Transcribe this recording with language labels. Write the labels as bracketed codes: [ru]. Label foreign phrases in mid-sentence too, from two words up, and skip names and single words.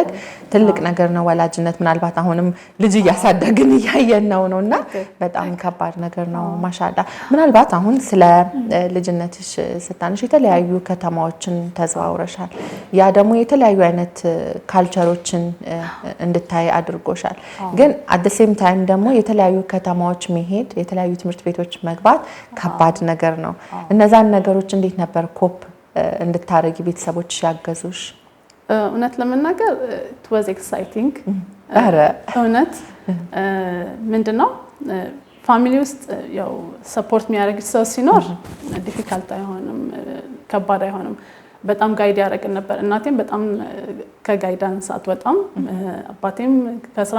[am] ትልቅ ነገር ነው። ወላጅነት ምናልባት አሁንም ልጅ እያሳደግን እያየን ነውና በጣም ከባድ ነገር ነው። ማሻአላህ ምናልባት አሁን ስለ ልጅነትሽ ስታነሽ የተለያዩ ከተማዎችን ተዘዋውረሻል። ያ ደግሞ የተለያዩ አይነት ካልቸሮችን እንድታይ አድርጎሻል። ግን [en] at the same time [am] ደግሞ የተለያዩ ከተማዎች መሄድ የተለያዩ ትምህርት ቤቶች መግባት ከባድ ነገር ነው። እነዛን ነገሮች እንዴት ነበር ኮፕ እንድታረጊ ቤተሰቦች ያገዙሽ? እውነት ለመናገር [en] it was exciting። [am] እውነት ምንድነው ፋሚሊ ውስጥ ያው ሰፖርት የሚያደርግ ሰው ሲኖር ዲፊካልት አይሆንም፣ ከባድ አይሆንም። በጣም ጋይድ ያደረግን ነበር። እናቴም በጣም ከጋይዳንስ አትወጣም። አባቴም ከስራ